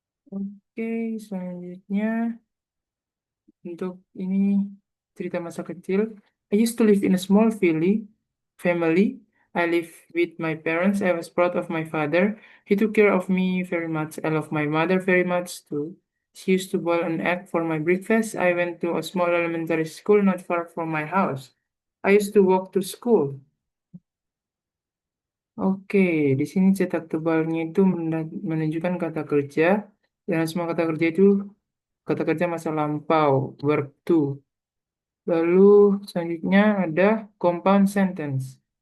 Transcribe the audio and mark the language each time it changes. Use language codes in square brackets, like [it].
[id] Oke, selanjutnya untuk ini cerita masa kecil. [en] I used to live in a small family. I live with my parents. I was proud of my father. He took care of me very much. I love my mother very much too. She used to boil an egg for my breakfast. I went to a small elementary school not far from my house. I used to walk to school. [id] Oke, di sini cetak tebalnya itu menunjukkan kata kerja. Dan semua kata kerja itu kata kerja masa lampau, verb to. Lalu selanjutnya ada compound sentence.